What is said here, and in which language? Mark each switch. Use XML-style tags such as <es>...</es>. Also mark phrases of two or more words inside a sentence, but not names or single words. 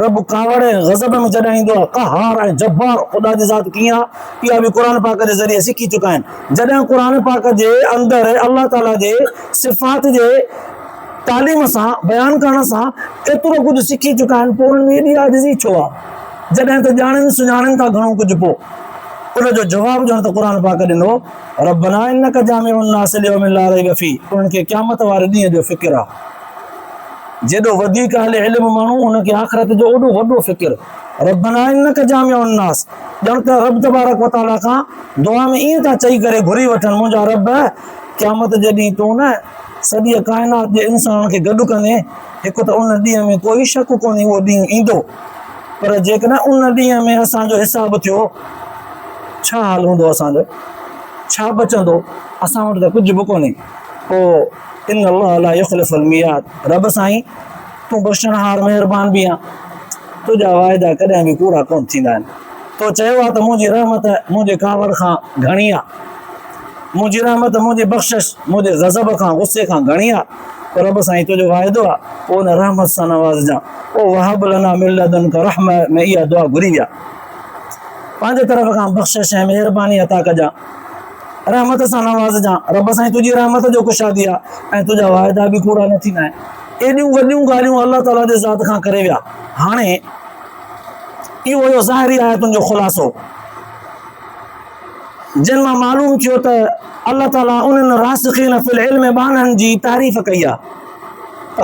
<sd>रब कावड़ ऐं गज़ब में जॾहिं ईंदो आहे, क़हार ऐं जब्बार ख़ुदा जी ज़ात कीअं आहे इहा बि क़ुर पाक जे ज़रिए सिखी चुका आहिनि। जॾहिं क़ुर पाक जे अंदरि अल्लाह ताला जे सिफ़ात जे तालीम सां बयान करण सां एतिरो कुझु सिखी चुका आहिनि, पोइ उन्हनि में एॾी आजिज़ी छो आहे? जॾहिं त ॼाणनि सुञाणनि था घणो कुझु, पोइ उनजो जवाबु ॼण त क़ुर पाक ॾिनो,</sd> <ar>ربنا إنك جامع الناس ليوم لا ريب فيه.</ar> <sd>उन्हनि खे क़यामत वारे ॾींहं जो फ़िक्र आहे। जेॾो वधीक अहले इल्म माण्हू उनखे आख़िरत जो ओॾो वॾो फ़िक्र।</sd> <ar>ربنا إنك جامع الناس,</ar> <sd>ॼण त रब</sd> <ar>تبارك وتعالى</ar> <sd>खां दुआ में ईअं था चई करे घुरी वठनि, मुंहिंजा रब क़यामत जे ॾींहुं तूं न सॼी काइनात जे इंसान खे गॾु कंदे, हिकु त उन ॾींहं में कोई शक कोन्हे उहो ॾींहुं ईंदो, पर जेकॾहिं उन ॾींहं में असांजो हिसाब थियो छा हाल हूंदो, असांजो छा बचंदो? असां वटि त कुझु बि कोन्हे। पोइ</sd> <ar>إن الله لا يخلف الميعاد,</ar> <sd>रब साईं तूं बख़्शणहार महिरबान बि आहे, तुंहिंजा वाइदा कॾहिं बि पूरा कोन थींदा आहिनि। तो चयो आहे त मुंहिंजी रहमत मुंहिंजे कावड़ खां घणी आहे, मुंहिंजी रहमत मुंहिंजी बख़्शिश मुंहिंजे गज़ब खां गुस्से खां घणी आहे, पर रब साईं तुंहिंजो वाइदो आहे पोइ उन रहमत सां नवाज़जां। पोइ</sd> <ar>وهب لنا من لدنك رحمة</ar> <sd>में इहा दुआ घुरी विया, पंहिंजे तरफ़ खां बख़्शिश ऐं महिरबानी अता कजां, रहमत सां नवाज़जां। रब साईं तुंहिंजी रहमत जो कुशादी आहे ऐं तुंहिंजा वाइदा बि पूरा न थींदा आहिनि। एॾियूं वॾियूं ॻाल्हियूं अल्लाह ताला जे ज़ात खां करे विया। हाणे इहो हुयो ज़ाहिरी आयतुनि जो ख़ुलासो, जिन मां मालूम थियो त अल्लाह ताला उन्हनि</sd> <ar>راسخين في العلم</ar> <sd>बाननि जी तारीफ़ कई आहे।</sd>